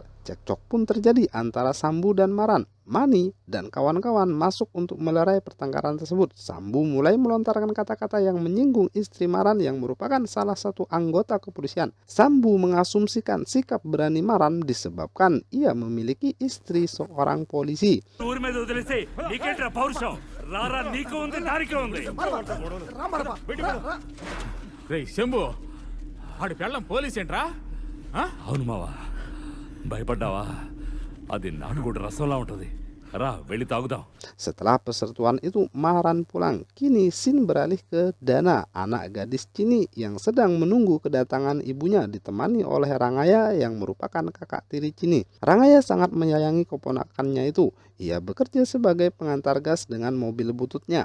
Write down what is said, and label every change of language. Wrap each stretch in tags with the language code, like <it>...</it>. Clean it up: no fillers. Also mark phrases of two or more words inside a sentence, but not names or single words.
<id>Cekcok pun terjadi antara Sambu dan Maran. Mani dan kawan-kawan masuk untuk melerai pertengkaran tersebut. Sambu mulai melontarkan kata-kata yang menyinggung istri Maran yang merupakan salah satu anggota kepolisian. Sambu mengasumsikan sikap berani Maran disebabkan ia memiliki istri seorang polisi.</id> <te>రే శంభు ఆడి పెళ్ళం పోలీస్ ఏంట్రా అవును మావా, భయపడ్డావా? అది నాటుకోడి రసంలా ఉంటుంది. రా వెళ్ళి తాగుదాం.</te> <id>Setelah persetujuan itu Maran pulang. Kini Sin beralih ke Dana, anak gadis Cini yang sedang menunggu kedatangan ibunya ditemani oleh Rangaya yang merupakan kakak tiri Cini. Rangaya sangat menyayangi keponakannya itu. Ia bekerja sebagai pengantar gas dengan mobil bututnya.</id>